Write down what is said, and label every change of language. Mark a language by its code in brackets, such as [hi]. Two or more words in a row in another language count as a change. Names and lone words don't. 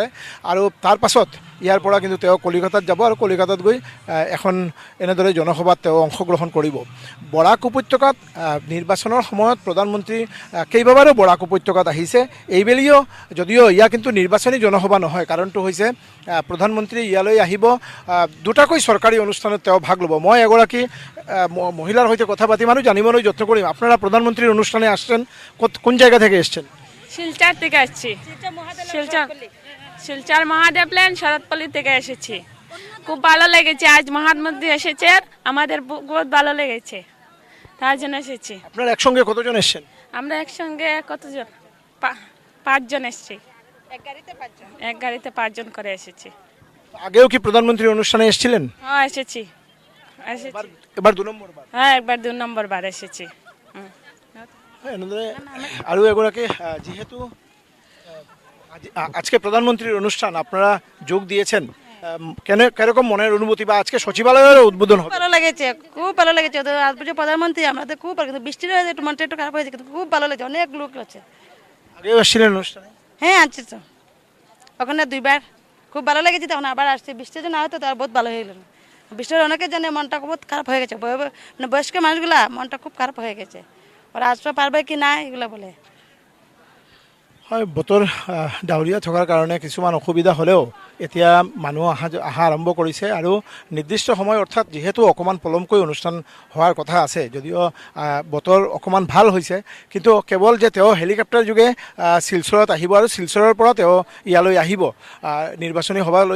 [as] আৰু তাৰ পাছত ইয়াৰ পৰা কিন্তু তেওঁ কলিকতাত যাব, আৰু কলিকতাত গৈ এখন এনেদৰে জনসভাত তেওঁ অংশগ্ৰহণ কৰিব। বৰাক উপত্যকাত নিৰ্বাচনৰ সময়ত প্ৰধানমন্ত্ৰী কেইবাবাৰো বৰাক উপত্যকাত আহিছে। এইবেলিও যদিও ইয়া কিন্তু নিৰ্বাচনী জনসভা নহয়, কাৰণটো হৈছে প্ৰধানমন্ত্ৰী ইয়ালৈ আহিব, দুটাকৈ চৰকাৰী অনুষ্ঠানত তেওঁ ভাগ ল'ব। মই এগৰাকী মহিলার হইতে কথা পাতিম আৰু জানিবলৈ যত্ন কৰিম। [bn] আপনারা প্রধানমন্ত্রীর অনুষ্ঠানে আসছেন, কোন জায়গা থেকে এসছেন? শিলচর থেকে আসছি। শিলচর মহাদেব লেন শরৎপল্লী থেকে এসেছি। খুব ভালো লেগেছে, আজ মহাত্মন্ত্রী এসেছে, আমাদের বহুত ভালো লেগেছে, তার জন্য এসেছি। আপনারা একসঙ্গে কতজন এসছেন? আমরা একসঙ্গে কতজন? 5 জন এসেছি। এক গাড়িতে 5 জন করে এসেছি। আগেও কি প্রধানমন্ত্রীর অনুষ্ঠানে এসেছিলেন? হ্যাঁ এসেছি। এবার 2 নম্বর বার। হ্যাঁ একবার 2 নম্বর বার এসেছি। [as] আৰু এগৰাকী [bn] যেহেতু আজকে প্রধানমন্ত্রীর অনুষ্ঠান আপনারা যোগ দিয়েছেন, কিরকম মনের অনুভূতি, বা আজকে সচিবালয়ের উদ্বোধন হবে? ভালো লেগেছে, খুব ভালো লেগেছে। আজকে প্রধানমন্ত্রী আমাদের খুব ভালো, কিন্তু বৃষ্টির হয়ে একটু মনটা একটু খারাপ হয়েছে, কিন্তু খুব ভালো লেগেছে, অনেক লোক আছে। আগেও এসেছিলেন অনুষ্ঠানে? হ্যাঁ আছি তো, ওখানে 2 বার খুব ভালো লেগেছে, তখন আবার আসছে। বৃষ্টির জন্য হয়তো তার বহুত ভালো হয়ে গেল। বৃষ্টির অনেকের জন্য মনটা বহুত খারাপ হয়ে গেছে, মানে বয়স্ক মানুষগুলা মনটা খুব খারাপ হয়ে গেছে, ওরা আসতে পারবে কি না এগুলো বলে। [as] হয়, বতৰ ডাৱৰীয়া থকাৰ কাৰণে কিছুমান অসুবিধা হ'লেও এতিয়া মানুহ অহা আৰম্ভ কৰিছে। আৰু নিৰ্দিষ্ট সময়, অৰ্থাৎ যিহেতু অকণমান পলমকৈ অনুষ্ঠান হোৱাৰ কথা আছে, যদিও বতৰ অকণমান ভাল হৈছে, কিন্তু কেৱল যে তেওঁ হেলিকপ্টাৰ যোগে শিলচৰত আহিব আৰু শিলচৰৰ পৰা তেওঁ ইয়ালৈ আহিব নিৰ্বাচনী সভালৈ।